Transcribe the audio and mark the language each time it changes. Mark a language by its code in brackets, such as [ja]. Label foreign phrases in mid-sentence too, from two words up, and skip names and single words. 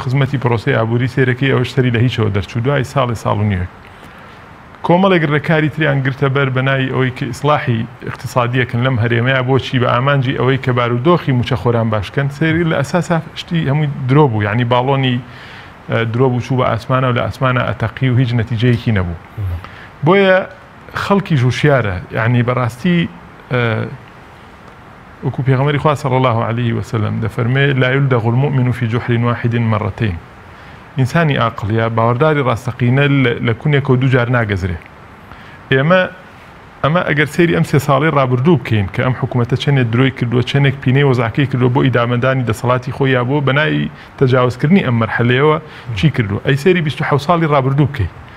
[ckb] خزمەتی پرۆسی ئابووری سێرەکەی ئەوە شتەری لە هیچەوە دەرچوو دوای ساڵ و نیوە کۆمەڵێک ڕێکاری تریان گرتە بەر بەنای ئەوەی کە ئیسلاحی اقتصادیەکەن لەم هەرێمەیە بۆچی بە ئامانجی ئەوەی کە بارودۆخی موچە خۆران باشکەن سێری لە ئەساسا شتی هەمووی درۆ بوو یعنی باڵۆنی درۆ بوو چوو بە ئاسمانە و لە ئاسمانە ئەتەقی و هیچ نەتیجەیەکی نەبوو بۆیە خەڵکی ژوشیارە یعنی بەڕاستی وەکو پێغەمبەری خوا [ar] صلی الله عليه وسلم [ckb] دەفەرمێ [ar] لا يلدغ المؤمن في جحر واحد مرتين [ckb] ئینسانی ئاقڵیە باوەڕداری ڕاستەقینە لە کونێک و دوو جار ناگەزرێ ئەمە ئەگەر سێری ئەم سێ ساڵی ڕابردوو بکەین کە ئەم حکوومەتە چەندێک درۆی کردووە چەندێک پینەی وەزعەکەی کردووە بۆ ئیدامەدانی دەسەڵاتی خۆی یا بۆ بەنای تەجاوزکردنی ئەم مەرحەلەیەوە چی کردووە ئەی سێری 27 ساڵی ڕابردوو بکەین